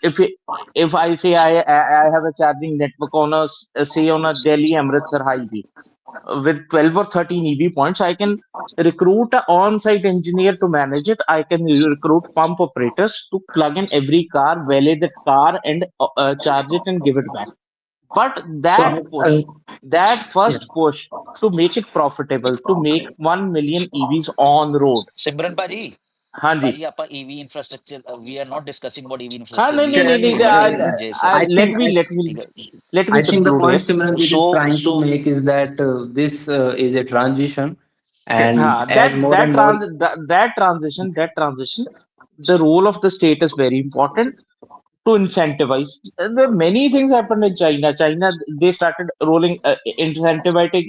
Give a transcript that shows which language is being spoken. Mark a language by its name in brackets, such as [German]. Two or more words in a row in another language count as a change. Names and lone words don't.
[English] If I say I have a charging network on say on a Delhi Amritsar highway with 12 or 13 EV points, I can recruit an on-site engineer to manage it. I can recruit pump operators to plug in every car, valet that car, and charge it and give it back. But So, that yeah. first push to make it profitable, to make 1 million EVs on road. Simran Paji, [Hindi] हाँ जी. [Punjabi] ਭਾਈ ਆਪਾਂ [English] EV infrastructure, we are not discussing about EV [Hindi] हाँ [English] infrastructure. [Hindi] नहीं [English] We [Hindi] नहीं [English] are [Hindi] नहीं [English] talking [Hindi] नहीं. [English] about Simranjit, Jay I said. think [Hindi] ठीक है. [English] Let me I think the conclude point here. Simranjit is So trying to so make is that this is a transition, and [Hindi] हाँ, [English] as more and more, that transition, the role of the state is very important to incentivize. There are many things happened in China. They started rolling incentivizing